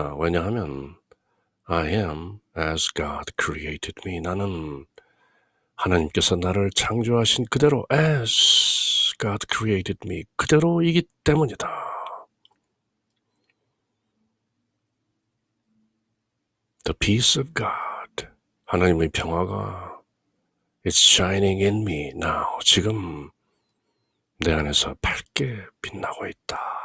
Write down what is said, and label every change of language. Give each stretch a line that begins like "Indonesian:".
Korean: 왜냐하면
English: I am as God created me.
Korean: 나는 하나님께서 나를 창조하신 그대로
English: as God created me.
Korean: 그대로이기 때문이다.
English: The peace of God.
Korean: 하나님의 평화가
English: It's shining in me now.
Korean: 지금 내 안에서 밝게 빛나고 있다.